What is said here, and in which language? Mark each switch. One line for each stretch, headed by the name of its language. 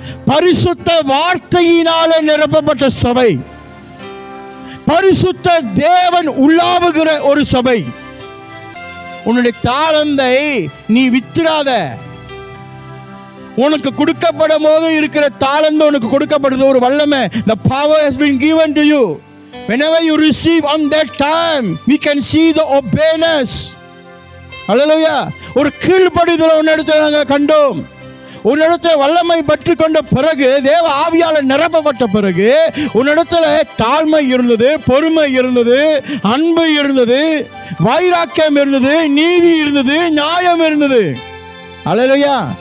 Tamil: பரிசுத்த வார்த்தையினாலே நிரப்பப்பட்ட சபை, பரிசுத்த தேவன் உள்ளாவுகிற ஒரு சபை. உன்னுடைய தாளந்தை நீ வித்துறாத. உனக்கு கொடுக்கப்படும் போது இருக்கிற தாளந்து உனக்கு கொடுக்கப்படுது, ஒரு வல்லமை.
English: The power has been given to you. Whenever you receive on that time, we can see the obedience. Hallelujah.
Tamil: ஒரு கீழ்ப்படிதல் உன்னிடத்தில் நாங்கள் கண்டோம். உன்னிடத்தில் வல்லமை பற்றி கொண்ட பிறகு, தேவ ஆவியால் நிரப்பப்பட்ட பிறகு, உன்னிடத்தில் தாழ்மை இருந்தது, பொறுமை இருந்தது, அன்பு இருந்தது, வைராக்கியம் இருந்தது, நீதி இருந்தது, நியாயம் இருந்தது. ஹல்லேலூயா.